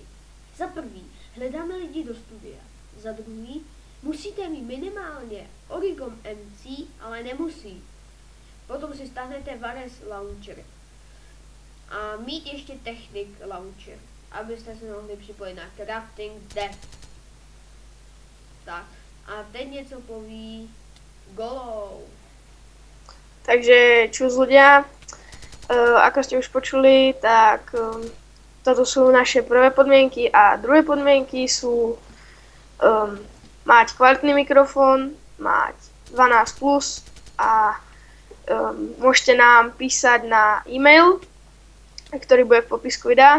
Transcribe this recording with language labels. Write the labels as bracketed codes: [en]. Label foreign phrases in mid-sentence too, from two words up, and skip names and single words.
[cs] Za prvý, hledáme lidi do studia. Za druhý, musíte mít minimálně Origom MC, ale nemusí. Potom si stáhnete Vares Launcher. A mít ještě Technic Launcher, abyste se mohli připojit na Crafting Dev. Tak, a teď něco poví Golou. [sk] Takže čus ľudia, ako ste už počuli, tak toto sú naše prvé podmienky a druhé podmienky sú mať kvalitný mikrofón, mať 12 plus a môžete nám písať na e-mail, ktorý bude v popisku videa.